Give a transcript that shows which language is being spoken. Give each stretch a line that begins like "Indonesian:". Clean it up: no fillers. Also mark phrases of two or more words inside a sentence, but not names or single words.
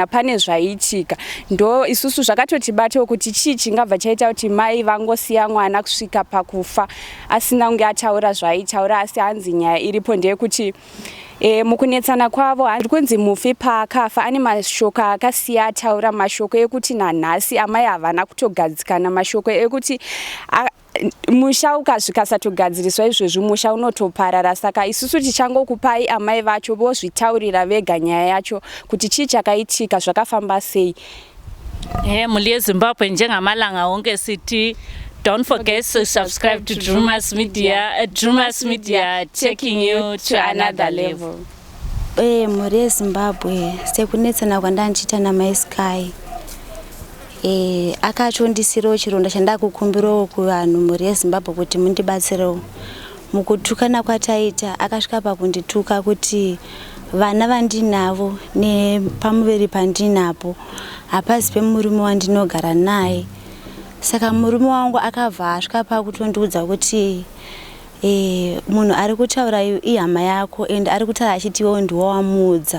Shona: pane zvaitika ndo isusu zvakatotibata kuti chii chingabva chaita kuti mai vangosiya mwana kusvika pakufa asina kunge ataura zvaitaura asi hanzi nyaya iripo ndeyekuti mukunetsana kwavo handiri kunzi mufi paakafa ane mashoko akasiya ataura mashoko ekuti nanhasi amai havana kutogadzikana mashoko ekuti musha ukasatogadziriswa izvezvi musha unotoparara saka isusu tichangokupai amai vacho vozvitaurira vega nyaya yacho kuti chii chakaitika zvakafamba sei muri yeZimbabwe
North Ndebele: njengamalanga onke sithi
English: don't forget to subscribe to Drewmas Media. Drewmas Media taking you to another level.
Shona: Muri yeZimbabwe sekunetsana kwandandichita naMai Sky akachondisirawo chironda chandakukumbirawo kuvanhu muri yeZimbabwe kuti mundibatsirewo mukutukana kwataita akasvika pakundituka kuti vana vandinavo nepamuveri pandinapo hapazi pemurume wandinogara naye Saka murume wangu akabva asvika pakutondiudza kuti munhu ari kutaura ihama yako ende ari kutaura achiti iwewe ndiwe wamuudza.